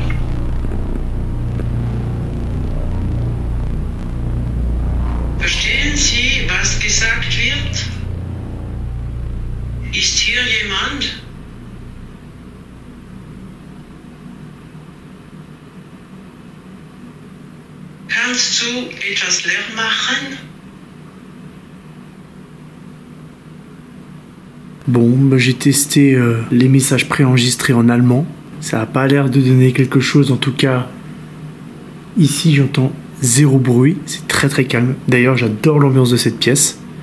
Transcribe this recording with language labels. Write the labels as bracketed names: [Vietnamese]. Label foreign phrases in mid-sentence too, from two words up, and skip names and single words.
[German] Verstehen Sie, was gesagt wird? Ist hier jemand? Kannst du etwas Lärm machen? [French] Bon, bah j'ai testé les messages préenregistrés en allemand. Ça n'a pas l'air de donner quelque chose, en tout cas. Ici, j'entends zéro bruit. C'est très très calme. D'ailleurs, j'adore l'ambiance de cette pièce.